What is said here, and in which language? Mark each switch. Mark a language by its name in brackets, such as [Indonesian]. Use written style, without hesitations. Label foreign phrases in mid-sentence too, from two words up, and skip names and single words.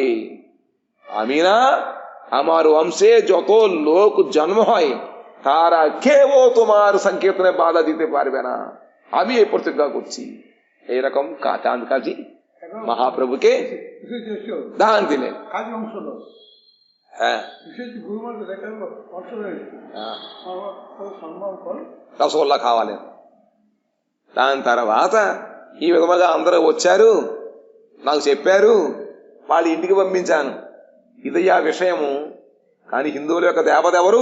[Bangla] আমি না, আমার বংশে যত লোক জন্ম হয় তারা কেউ তোমার সংকীর্তনে বাধা দিতে পারবে না, আমি এই প্রতিজ্ঞা করছি। এইরকম চাঁদ কাজী মহাপ্রভুকে দান দিলেন। হ্যাঁ, [Telugu] రసగుల్లా కావాలి. దాని తర్వాత ఈ విధముగా అందరూ వచ్చారు, నాకు చెప్పారు, వాళ్ళ ఇంటికి పంపించాను. ఇది ఆ విషయము. కానీ హిందువుల యొక్క దేవత ఎవరు?